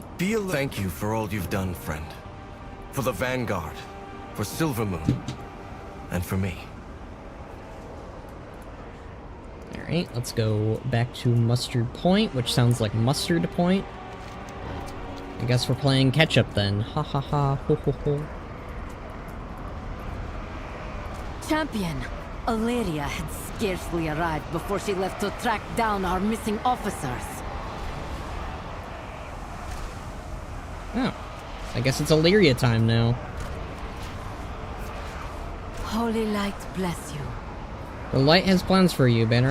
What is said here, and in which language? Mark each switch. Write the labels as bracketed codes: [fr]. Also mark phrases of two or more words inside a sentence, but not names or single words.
[en] Thank you for all you've done, friend. For the Vanguard, for Silvermoon, and for me. Alright, let's go back to Mustard Point, which sounds like Mustard Point. I guess we're playing catch-up then. Ha ha ha, ho ho ho. Champion, Alleria had scarcely arrived before she left to track down our missing officers. Oh. I guess it's Illyria time now. Holy light bless you. The light has plans for you, Banarak.